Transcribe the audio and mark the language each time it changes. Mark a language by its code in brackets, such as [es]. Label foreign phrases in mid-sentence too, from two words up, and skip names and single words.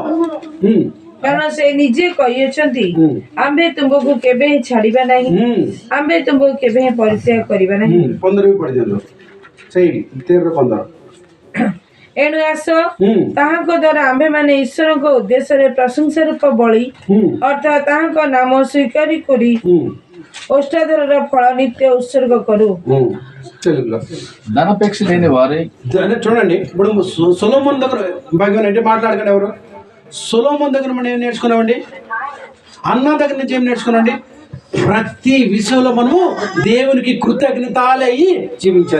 [or] କାରଣ ସେ ନିଜେ କହିଛନ୍ତି, ଆମ୍ଭେ ତୁମକୁ କେବେ ଛାଡିବା ନାହିଁ, ଆମ୍ଭେ ତୁମକୁ କେବେ ପରିତ୍ୟାଗ କରିବା ନାହିଁ। 15 ବି ପଢି ଦିଅନ୍ତୁ, ସେଇ 13:15। ଏଣୁ ଆସ, ତାହାଙ୍କ ଦ୍ୱାରା ଆମ୍ଭେମାନେ ଈଶ୍ୱରଙ୍କ ଉଦ୍ଦେଶ୍ୟରେ ପ୍ରଶଂସା ରୂପ ବଳି ଅର୍ଥାତ୍ ତାହାଙ୍କ ନାମ ସ୍ୱୀକାର କରି ଓଷ୍ଠାଧରର ଫଳ ନିତ୍ୟ ଉତ୍ସର୍ଗ କରୁ। [te] తెలుగులో ధనాపేక్ష లేని వారే చూడండి. ఇప్పుడు సొలొమోను దగ్గర భాగ్యం అంటే మాట్లాడకండి ఎవరు. సొలొమోను దగ్గర మనం ఏం నేర్చుకున్నామండి? అన్న దగ్గర నుంచి ఏం నేర్చుకున్నామండి? ప్రతి విషయంలో మనము దేవునికి కృతజ్ఞతలయ్యి జీవించాలి.